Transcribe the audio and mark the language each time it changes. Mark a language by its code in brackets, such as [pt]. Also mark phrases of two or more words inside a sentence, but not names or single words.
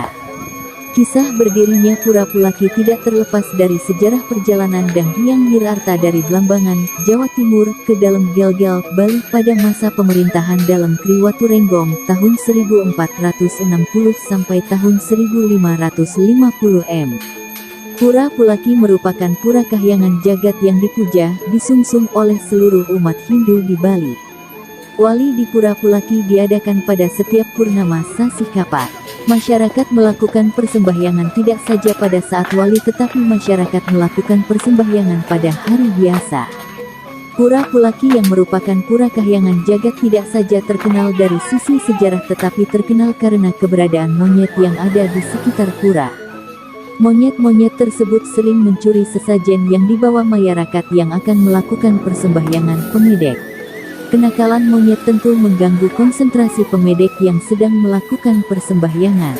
[id] Kisah berdirinya Pura Pulaki tidak terlepas dari sejarah perjalanan Dan Hyang Nirarta dari Blambangan, Jawa Timur, ke dalam Gelgel, Bali pada masa pemerintahan dalam Kriwatu Renggong, tahun 1460 sampai tahun 1550 m. Pura Pulaki merupakan pura kahyangan jagat yang dipuja, disungsung oleh seluruh umat Hindu di Bali. Wali di Pura Pulaki diadakan pada setiap purnama Sasi Kapat. Masyarakat melakukan persembahyangan tidak saja pada saat wali tetapi masyarakat melakukan persembahyangan pada hari biasa. Pura Pulaki yang merupakan pura kahyangan jagat tidak saja terkenal dari sisi sejarah tetapi terkenal karena keberadaan monyet yang ada di sekitar pura. Monyet-monyet tersebut sering mencuri sesajen yang dibawa masyarakat yang akan melakukan persembahyangan pemedek. Kenakalan monyet tentu mengganggu konsentrasi pemedek yang sedang melakukan persembahyangan.